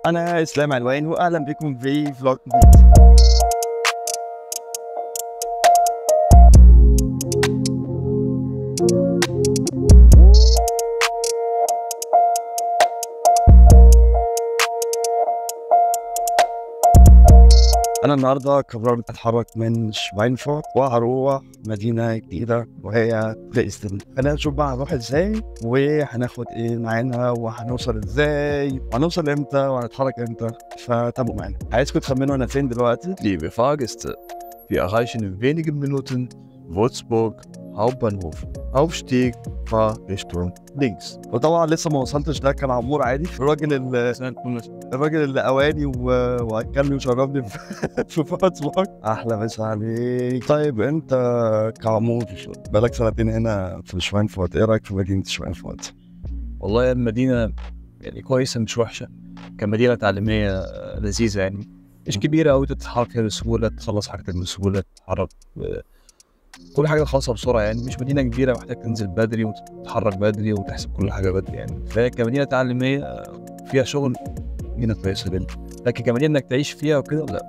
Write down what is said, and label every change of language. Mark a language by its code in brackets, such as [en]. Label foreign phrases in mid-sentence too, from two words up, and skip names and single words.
[ar] انا اسلام علوان واهلا بكم في فلوج جديد. أنا النهاردة قررت أتحرك من شفرانكفورت وهروح مدينة جديدة وهي دريسدن. خلينا نشوف بقى هنروح إزاي وهناخد إيه معانا وهنوصل إزاي وهنوصل إمتى وهنتحرك إمتى، فتابعوا معانا. عايزكم تخمنوا أنا فين دلوقتي؟ [de] Liebe Fahrgäste, wir erreichen in wenigen Minuten Würzburg Hauptbahnhof. Aufstieg, fahr Richtung links. [ar] وطبعا لسه ما وصلتش، ده كان عمور عادي، الراجل اللي قواني واكلني وشربني في فورتسبورغ. احلى مسا عليك. طيب انت كعمور بقالك سنتين هنا في شفرانكفورت، ايه رايك في مدينه شفرانكفورت؟ والله المدينة يعني كويسة مش وحشة، كمدينة تعليمية لذيذة يعني، مش كبيرة أوي، تتحرك فيها بسهولة، تخلص حاجتك بسهولة، تتحرك كل حاجة تخلصها بسرعة يعني، مش مدينة كبيرة محتاج تنزل بدري وتتحرك بدري وتحسب كل حاجة بدري يعني، فهي كمدينة تعليمية فيها شغل، مدينة كويسة جدا، لكن كمدينة إنك تعيش فيها وكده لا.